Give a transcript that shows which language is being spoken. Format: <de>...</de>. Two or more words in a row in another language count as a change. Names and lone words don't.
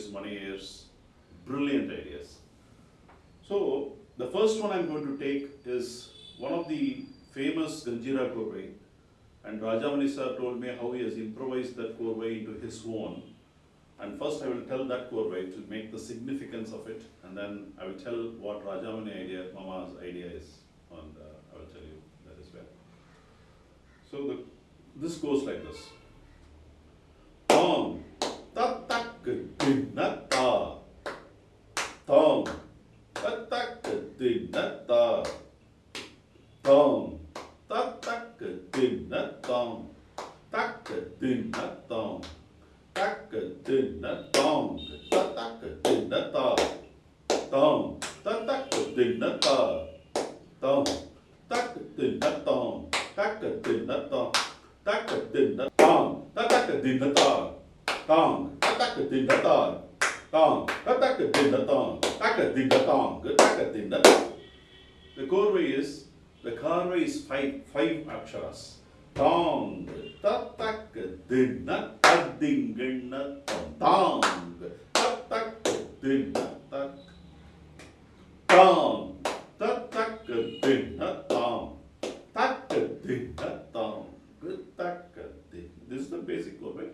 <en>Maniyar's brilliant ideas. So, the first one I'm going to take is one of the famous Ganjira Korvai, and Rajamani sir told me how he has improvised that Korvai into his own. And first I will tell that Korvai to make the significance of it, and then I will tell what Rajamani idea, Mama's idea is, and I will tell you that as well. So, this goes like this. Tong, ta tak din na ta, tong. Ta-tak-a-din-na-ta, tong, ta-tak-a-din-na-tong, tak-a-din-na-tong, tak-a-din-na-tong, ta-tak-a-din-na-ta, tong, ta-tak-a-din-na-ta, tong, tak-a-din-na-tong, tak-a-din-na-tong, tak-a-din-na-tong, ta-tak-a-din-na-ta, tong, ta-tak-a-din-na-ta, tong, ta-tak-a-din-na-tong, tak-a-din-na-tong, tak-a-din-na-tong. The Korvai is, the Karvai is five aksharas. Tong, ta-tak-a-din-na-ta-ding-na-tong, tong, ta-tak-a-din-na-tong, tong, ta-tak-a-din-na-tong, tak-a-din-na-tong, tak-a-din. This is the basic Korvai.</en>